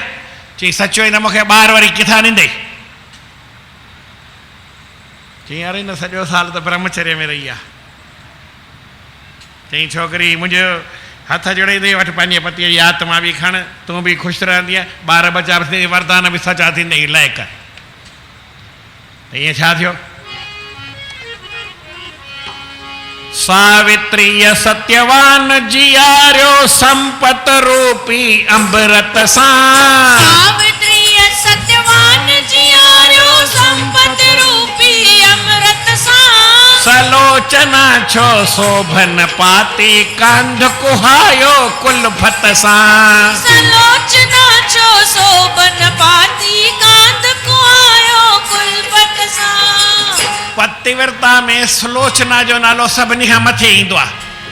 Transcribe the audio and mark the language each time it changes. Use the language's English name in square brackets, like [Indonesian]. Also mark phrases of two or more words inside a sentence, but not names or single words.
[Sindhi] चई सचो ई न, मूंखे ॿार वरी किथां ॾींदई। चई अरे न सॼो साल त ब्रह्मचर्य में रही आहे। चई छोकिरी मुंहिंजो हथ जोड़े थी वठि पंहिंजे पतीअ जी आत्मा बि खण, तूं बि ख़ुशि रहंदीअ, ॿार बचा बि वरदान बि सचा थींदई लाइक़। त ईअं छा थियो? सावित्रीय सत्यवान जियारियो संपत रूपी अमृत सां। सावित्रीय सत्यवान जियारियो संपत रूपी अमृत सां। सलोचना छो शोभन पाती कंध कुहायो कुलफत सां। सलोचना छो शोभन पाती कंध कुहायो कुलफत सां। पतिव्रता में सुलोचना जो नालो सभिनी खां मथे ईंदो आहे।